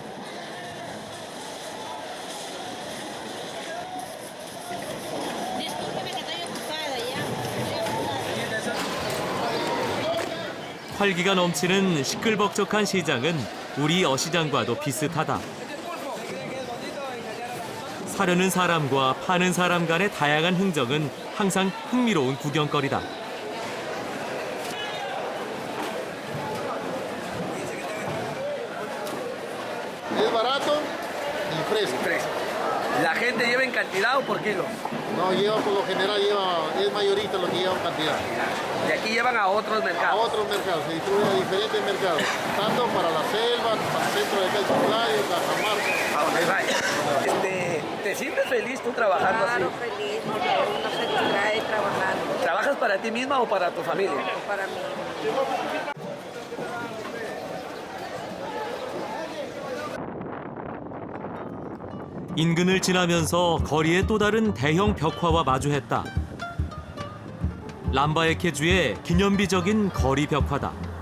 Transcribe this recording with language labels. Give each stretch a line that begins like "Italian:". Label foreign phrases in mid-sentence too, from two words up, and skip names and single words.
Korean: 활기가 넘치는 시끌벅적한 시장은 우리 어시장과도 비슷하다. 사려는 사람과 파는 사람 간의 다양한 흥정은 항상 흥미로운 구경거리다.
Spanish: Es barato y fresco. ¿La gente lleva en cantidad o por kilo? No lleva, por lo general es mayorista lo que lleva en cantidad. Y aquí llevan a otros A mercados. otros mercados, se distribuye a diferentes mercados, tanto para la selva, para el centro de Cayuclay, Cajamarca. A donde vaya. ¿Te sientes feliz tú trabajando así? Claro, feliz, porque uno se distrae trabajando ¿Trabajas para ti misma o para tu familia? para mí.
Korean: 인근을 지나면서 거리의 또 다른 대형 벽화와 마주했다. 람바에케주의 기념비적인 거리 벽화다.